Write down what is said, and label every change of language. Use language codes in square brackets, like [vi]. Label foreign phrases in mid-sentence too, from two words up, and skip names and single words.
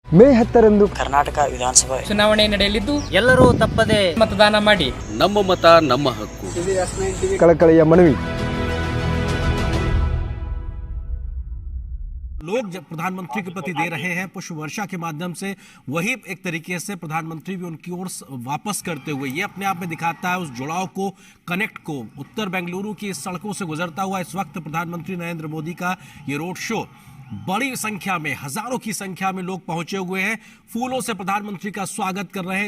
[kn] ಮೇ 10ರಂದು ಕರ್ನಾಟಕ ವಿಧಾನಸಭೆ ಚುನಾವಣೆ ನಡೆಯಲಿದ್ದು ಎಲ್ಲರೂ ತಪ್ಪದೆ मतदान ಮಾಡಿ. ನಮ್ಮ ಮತ ನಮ್ಮ ಹಕ್ಕು. ಕಳಕಳಿಯ ಮನವಿ. [hi] लोग जब प्रधानमंत्री के प्रति दे रहे हैं पुष्प वर्षा के माध्यम से, वही एक तरीके से प्रधानमंत्री भी उनकी ओर वापस करते हुए ये अपने आप में दिखाता है उस जुड़ाव को, कनेक्ट को। उत्तर बेंगलुरु की सड़कों से गुजरता हुआ इस वक्त प्रधानमंत्री नरेंद्र मोदी का ये रोड शो, बड़ी संख्या में, हजारों की संख्या में लोग पहुंचे हुए हैं, फूलों से प्रधानमंत्री का स्वागत कर रहे हैं।